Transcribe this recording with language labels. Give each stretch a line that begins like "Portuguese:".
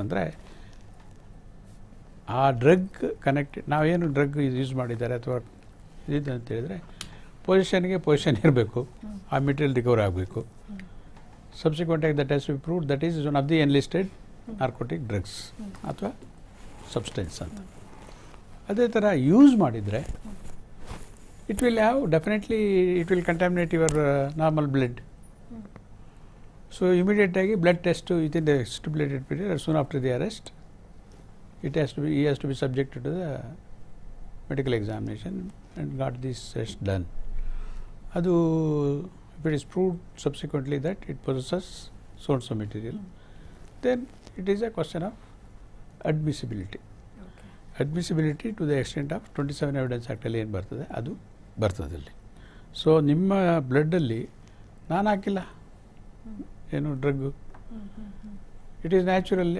Kannada: ಅಂದರೆ ಆ drug connected, ನಾವೇನು ಡ್ರಗ್ ಯೂಸ್ ಮಾಡಿದ್ದಾರೆ ಅಥವಾ ಇದು ಅಂತ ಹೇಳಿದರೆ ಪೊಸಿಷನ್ ಇರಬೇಕು, ಆ ಮೆಟೀರಿಯಲ್ ರಿಕವರ್ ಆಗಬೇಕು.
English: ಸಬ್ಸಿಕ್ವೆಂಟಾಗಿ that has to be proved that is one of the enlisted narcotic drugs ಅಥವಾ substance ಅಂತ.
Kannada: ಅದೇ ಥರ ಯೂಸ್ ಮಾಡಿದರೆ
English: it will have definitely, it will contaminate your normal blood. So immediately blood test within the stipulated period or soon after the arrest, he has to be subjected to the medical examination and got this test done. Adu, if it is proved subsequently that it possesses so and so material, then it is a question of admissibility. Admissibility to the extent of 27 Evidence Act
Kannada: ಅಲ್ಲಿ ಏನು ಬರ್ತದೆ ಅದು ಬರ್ತದಲ್ಲಿ. So ನಿಮ್ಮ ಬ್ಲಡ್ಡಲ್ಲಿ ನಾನು ಹಾಕಿಲ್ಲ ಏನು drug,
English: It is natural.